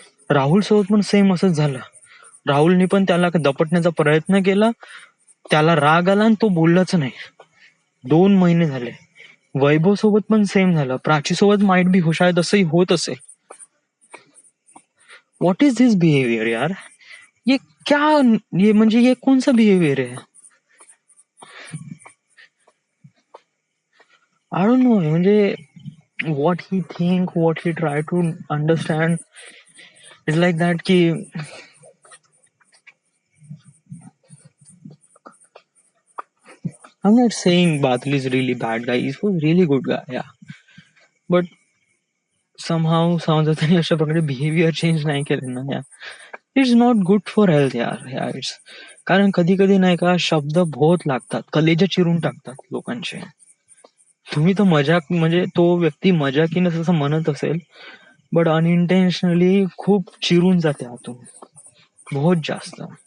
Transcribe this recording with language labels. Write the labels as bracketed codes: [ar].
[mr] राहुल सोबत पण सेम असंच झालं. राहुलनी पण त्याला दपटण्याचा प्रयत्न केला, त्याला राग आला आणि तो बोललाच नाही. 2 महिने झाले. वैभव सोबत पण सेम झालं. प्राची सोबत [en] might be [hi] शायद [mr] असंही होत असेल. [en] What is this behaviour यार? [hi] ये क्या, ये म्हणजे ये कौन सा बिहेवियर है? [en] I don't know. म्हणजे what he think, what he try to understand, it's like that ki I'm not saying Badal is really bad guy, he was really good guy, but somehow [mr] जर त्यांनी अशा प्रकारे behaviour change नाही केले ना, [en] It's not good for health it's. [mr] कारण कधी कधी नाही का शब्द बहुत लागतात, कलेजा चिरून टाकतात लोकांचे. तुम्ही तो मजाक म्हणजे तो व्यक्ती मजाकीने असं म्हणत असेल, [en] but unintentionally [mr] खूप चिरून जाते आतून, बहुत जास्त.